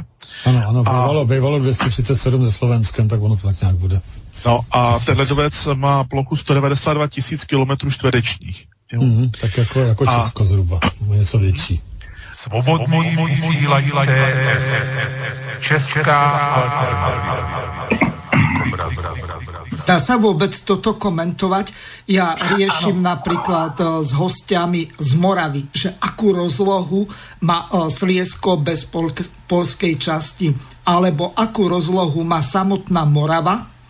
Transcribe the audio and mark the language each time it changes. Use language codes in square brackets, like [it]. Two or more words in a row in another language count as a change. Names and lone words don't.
[cs] Ano, bývalo 237 ze Slovenskem, tak ono to tak nějak bude. No a ten ledovec má plochu 192 000 kilometrů čtverečních. Tak jako Česko zhruba, něco větší. Svobodný vysílače Česká alternativa. [sk] Dá sa vôbec toto komentovať? Ja riešim napríklad s hostiami z Moravy, že akú rozlohu má Sliesko bez poľskej časti, alebo akú rozlohu má samotná Morava.